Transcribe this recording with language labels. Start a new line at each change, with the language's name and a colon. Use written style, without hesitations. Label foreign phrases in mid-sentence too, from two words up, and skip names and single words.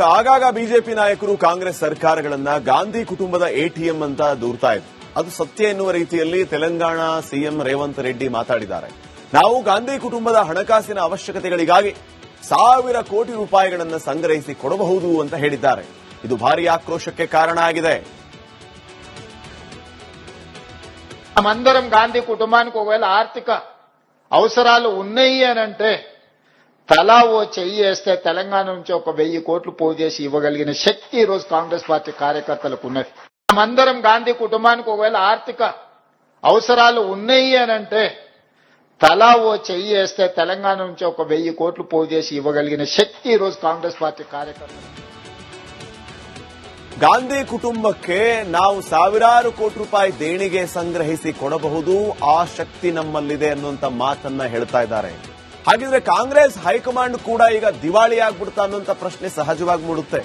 Kannada: ಆಗಾಗ ಬಿಜೆಪಿ ನಾಯಕರು ಕಾಂಗ್ರೆಸ್ ಸರ್ಕಾರಗಳನ್ನ ಗಾಂಧಿ ಕುಟುಂಬದ ಎಟಿಎಂ ಅಂತ ದೂರ್ತಾ ಇದ್ರು. ಅದು ಸತ್ಯ ಎನ್ನುವ ರೀತಿಯಲ್ಲಿ ತೆಲಂಗಾಣ ಸಿಎಂ ರೇವಂತ್ ರೆಡ್ಡಿ ಮಾತಾಡಿದ್ದಾರೆ. ನಾವು ಗಾಂಧಿ ಕುಟುಂಬದ ಹಣಕಾಸಿನ ಅವಶ್ಯಕತೆಗಳಿಗಾಗಿ 1,000 ಕೋಟಿ ರೂಪಾಯಿಗಳನ್ನು ಸಂಗ್ರಹಿಸಿ ಕೊಡಬಹುದು ಅಂತ ಹೇಳಿದ್ದಾರೆ. ಇದು ಭಾರೀ ಆಕ್ರೋಶಕ್ಕೆ ಕಾರಣ ఆಗಿದೆ.
Telugu: మనమందరం గాంధీ కుటుంబానికి ఒకవేళ ఆర్థిక అవసరాలు ఉన్నాయి అనంటే తలా ఓ చెయ్యి వేస్తే తెలంగాణ నుంచి 1,000 కోట్లు పోగు చేసి ఇవ్వగలిగిన శక్తి ఈ రోజు కాంగ్రెస్ పార్టీ కార్యకర్తలకు ఉన్నది. మనమందరం గాంధీ కుటుంబానికి ఒకవేళ ఆర్థిక అవసరాలు ఉన్నాయి అనంటే తలా ఓ చెయ్యి వేస్తే తెలంగాణ నుంచి 1,000 కోట్లు పోగు చేసి ఇవ్వగలిగిన శక్తి ఈ రోజు కాంగ్రెస్ పార్టీ కార్యకర్తలు.
Kannada: ಗಾಂಧಿ ಕುಟುಂಬಕ್ಕೆ ನಾವು 1,000 ಕೋಟಿ ರೂಪಾಯಿ ದೇಣಿಗೆ ಸಂಗ್ರಹಿಸಿ ಕೊಡಬಹುದು, ಆ ಶಕ್ತಿ ನಮ್ಮಲ್ಲಿದೆ ಅನ್ನುವಂತ ಮಾತನ್ನ ಹೇಳ್ತಾ ಇದ್ದಾರೆ. ಹಾಗಿದ್ರೆ ಕಾಂಗ್ರೆಸ್ ಹೈಕಮಾಂಡ್ ಕೂಡ ಈಗ ದಿವಾಳಿ ಆಗ್ಬಿಡ್ತಾ ಅನ್ನುವಂತ ಪ್ರಶ್ನೆ ಸಹಜವಾಗಿ ಮೂಡುತ್ತೆ.